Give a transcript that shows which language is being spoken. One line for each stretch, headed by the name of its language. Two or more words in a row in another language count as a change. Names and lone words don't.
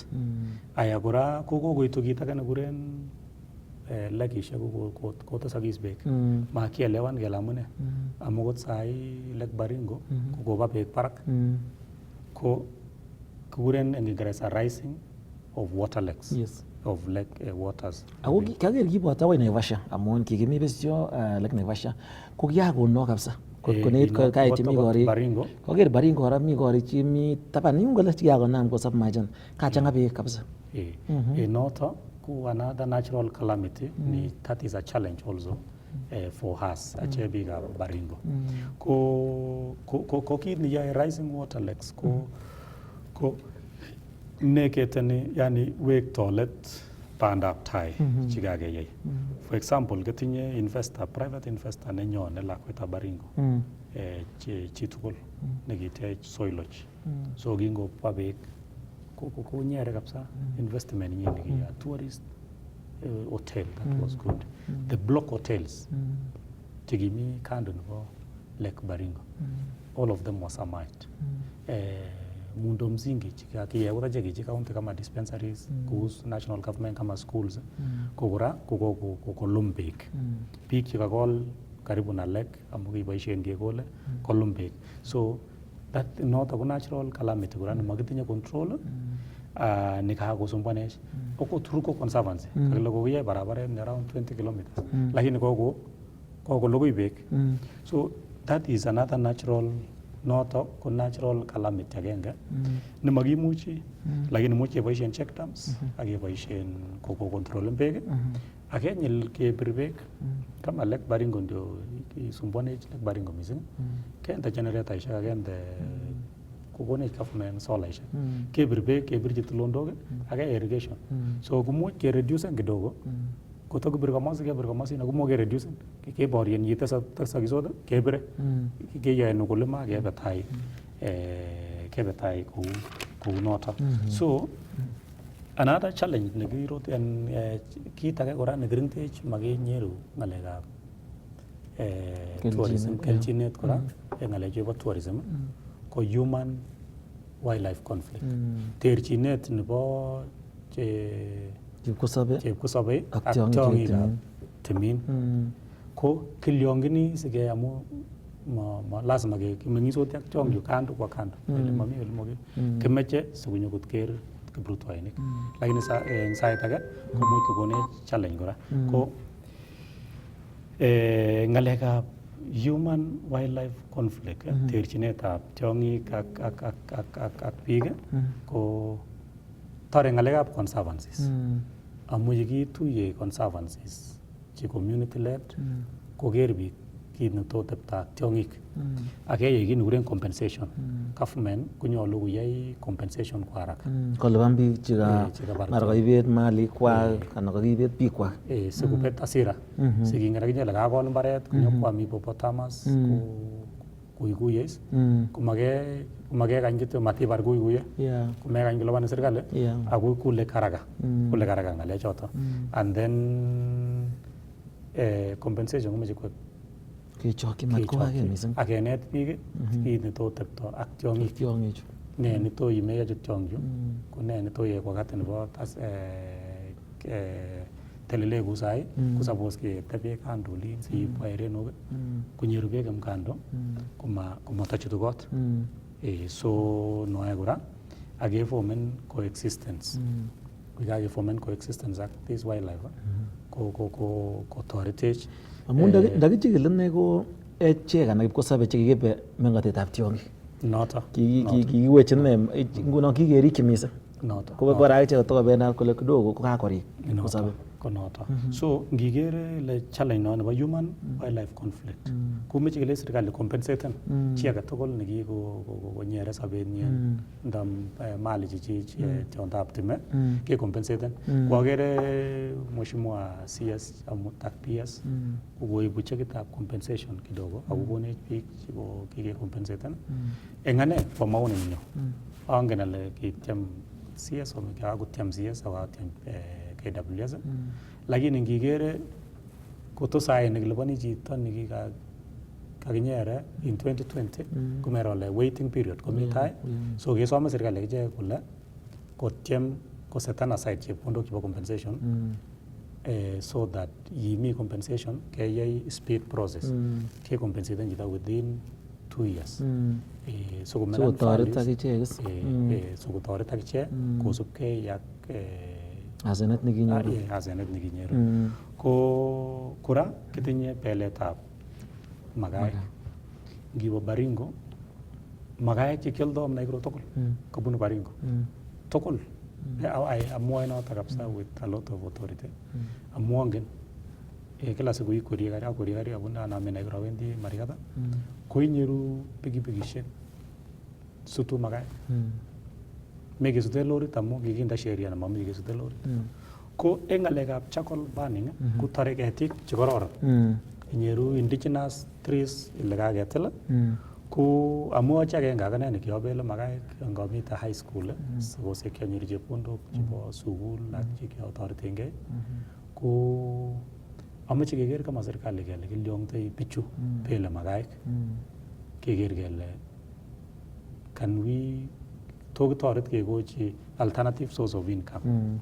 Kalenjin: Aya kora kokoitu kit age nekikuren lekishek kotesokis beek. Makielewan kele amune. Amu kot sai Lake Baringo kokoba beek barak. Ko kikuren eng Ingereza
English: rising of water lakes.
Kalenjin: Yes.
English: Of lake waters.
Kalenjin: Ako kager kibwat akoi Naivasha amun kikimi besyo Lake Naivasha ko kiakono kabisa. Koneit kait mi korik. Kager Baringo kora mi korik chi mi taban yung kole kiakonam kosab majan. Kachanga beek kabisa. Noto ku
English: another natural calamity ni that is a challenge also for us
Kalenjin: ache biga Baringo. Ko kit ni yae
English: rising water lakes
Kalenjin: ko neketeni yani wek toilet bandab tai chikakeyai.
English: For example,
Kalenjin: ketinye
English: private investor
Kalenjin: nenyone lakwetab Baringo chitugul nekitech soil lodge. So kingobwa beek konyere kabisa investment nyi nikiya
English: tourist hotel that was good. The block hotels
Kalenjin: chikimi kando nebo Lake Baringo,
English: all of them was amite.
Swahili: Muundo msingi
Kalenjin: chikakiyekura cheki
Swahili: county kama dispensaries, kuhusu
English: national government
Swahili: kama schools,
Kalenjin: kokura kokolum beek. Biik chikakol
Swahili: karibu na
Kalenjin: lake amu kiboisien kekole kolum beek.
English: So that not a natural calamity
Kalenjin: kura nemakitinye control nikakosumbuanech. Oko turuko conservancy kakile kokiyai barabaret ni around 20 kilometers lakini kokolugui beek.
English: So that is another natural
Kalenjin: noto ko
English: natural calamity
Kalenjin: agenge nemakimuchi lakini much keboisien
English: check dams
Kalenjin: ak keboisien control beek ak kenyil kebir beek kama Lake Baringo ndio isumbuanech Lake Baringo missing kende generatorishek agende kokonech government solaishek kebir beek kebirchi tulondok ak irrigation. So kumuch ke reduce kidogo kotokibir komosi na kumuch ke reduce keborien yitesakisot kebire keyoe ukulima kebe tai kou noto.
English: So another challenge
Kalenjin: nekirot en kit age kora nekiringtech makinyeru ngalekab tourism kelchinet kora en ngalechu bo tourism ko
English: human wildlife conflict.
Kalenjin: Terchinet nebo chepkusobe ak tiongikab timin ko kilyongini sige amu lazima meng'isoti ak tiong'ik kando kwa kando ele mami ole moke kemeche sikonyo ker kiprutoinik lakini en sait age komuch kokonech challenge kora ko ngalekab
English: human wildlife conflict
Kalenjin: terchinetab tiong'ik ak biik ko tore ngalekab conservancies amu yekituye conservancies che
English: community led
Kalenjin: koker biik kit netotepta ak tiong'ik ak keyai kit nekikuren compensation. Government konyolu koyai compensation
Swahili: kwa haraka
Kalenjin: kolipan biik mara kaibet malikwak anan kakibet biikwak sikobet hasira sikingen akinye ile kakol mbaret konyokwam hippopotamus kuikuiyes komakekany kityo matibar kuikuiye komekany kolipan serikali ako kule haraka ngalechoto
English: and then compensation
Kalenjin: komeche kechokyi matkoake mising ak kenet biik kit netotepto ak tiong'ik ne netoimeyochu tiong'chu ko ne netoyai wakati nebo telele kou sai ko suppose ketebi kando olin siibwa erenok konyeru beek kando komatochutu kot. So noe kora ak keformen coexistence kokakeformen coexistence ak
English: this wildlife
Kalenjin: kotoretech amun ndakichikil ine ko echek anan kipkosobe chekikibe mengotetab tiong'ik noto kikiwechi ine nguno kikerikyi mising noto ko kora ichek kotokobendat kole kidogo ko kakorik kipkosobe konoto. So ngigere le challenge no nebo
English: human wildlife conflict
Kalenjin: kumeche kele serikali compensaten chi age tugul nekikonyere sobenyin ndam mali chichi tiondab time ke compensaten. Kwagere mheshimiwa CS amutak PS kokoibu chekitab compensation kidogo akokonech biik chiko kike compensaten. Eng ane
Swahili: kwa maoni
Kalenjin: nyo angen ale kityem CS akakutyem CS akatyem KWS lakini ngigere kotosae nekilipani chito nekikakinyere in 2020 kumero le
English: waiting period
Kalenjin: komi tai so kesome serikali kiche kole kotyem kosetan aside chepkondok chebo compensation
English: so that yimi compensation keyai speed process ke compensate chito within 2 years so
Kalenjin: kotoret akichek so kotoret akichek kosubkei ak asenet nekinyoru. Asenet nekinyoru. Ko kora kitinye beletab magaek. Ngibo Baringo, magaek chekioldo Nairobi tugul kobunu Baringo. Tugul. Amwoe noto kabisa
English: with a lot of authority.
Kalenjin: Amwongen
Swahili: kila siku
Kalenjin: ikwerie gari abuna aname Nairobi awendi Marigat. Ko inyoru pikipikishek sutu magaek. Mekesute lorit amu kikinde sheria nemami kesute lorit. Ko eng ngalekab
English: charcoal burning
Kalenjin: kotore ketik chekororon. Inyeru
English: indigenous trees
Kalenjin: ile kaketil ko amu ache agenge akane nekiobele magaek ngamite
English: high school
Kalenjin: sikosek kianyoru chepkondok chebo sukul ak chekiotoretengei ko ameche keker kama serikali kele kilyongtoi bichu bele magaek keker kele
English: can we
Kalenjin: tokitoret kekochi
English: alternative source of income.